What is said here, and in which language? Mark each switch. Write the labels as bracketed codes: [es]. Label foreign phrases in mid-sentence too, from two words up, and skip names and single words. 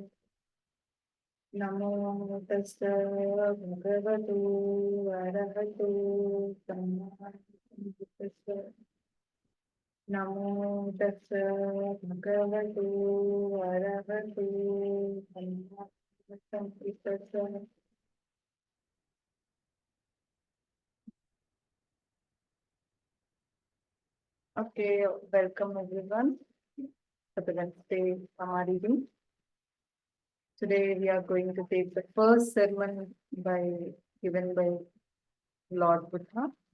[pi] Namo tassa bhagavato arahato samma sambuddhassa. Namo tassa bhagavato arahato samma sambuddhassa. [en] Okay, welcome everyone for the Wednesday Dhamma reading. Today we are going to take the first sermon given by Lord Buddha.